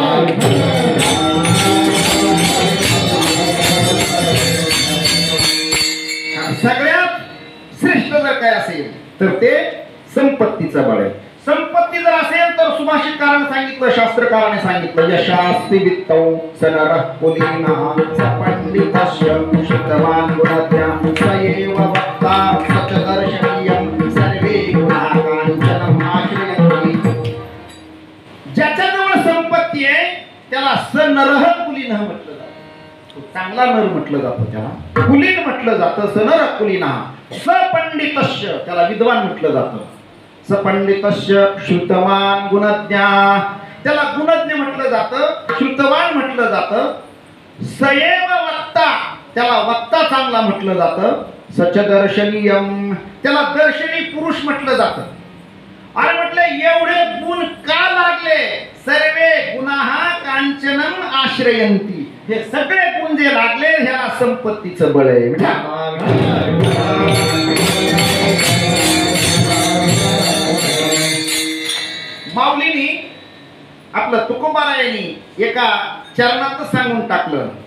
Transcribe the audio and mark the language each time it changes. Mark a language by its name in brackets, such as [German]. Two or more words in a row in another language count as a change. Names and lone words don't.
[Marathi] सगळ्यात श्रेष्ठ जर काय असेल तर ते संपत्तीचं बळ आहे. संपत्ती जर असेल तर सुभाषितकाराने सांगितलं, शास्त्रकाराने सांगितलं, [Sanskrit] यशास्ति वित्तौ सनरः कुलीनः सपंडितस्य शुद्धवान् गुणज्ञः स एव वक्ता स च दर्शनीयं सर्वे गुणाः काञ्चनम् आश्रयन्ति. [Marathi] ज्याच्याजवळ संपत्ती आहे त्याला [Sanskrit] सनरः कुलीनः [Marathi] म्हटलं जातं. चांगला नर म्हटलं जातं, त्याला कुलीन म्हटलं जातं. [Sanskrit] सनरः कुलीनः सपंडितस्य [Marathi] त्याला विद्वान म्हटलं जातं. [Sanskrit] सपंडितस्य श्रुतवान गुणज्ञा [Marathi] त्याला गुणज्ञ म्हटलं जातं, श्रुतवान म्हटलं जातं. [Sanskrit] सएव वक्ता [Marathi] त्याला वक्ता चांगला म्हटलं जातं. [Sanskrit] सच दर्शनीयम [Marathi] त्याला दर्शनी पुरुष म्हटलं जातं. अरे म्हटलं एवढे गुण का लागले? [Sanskrit] सर्वे गुणाहा कांचनम आश्रयंती. [Marathi] हे सगळे गुण जे लागले ह्याला संपत्तीचं बळ आहे. माऊलीनी आपलं तुकोबारायांनी एका चरणात सांगून टाकलं,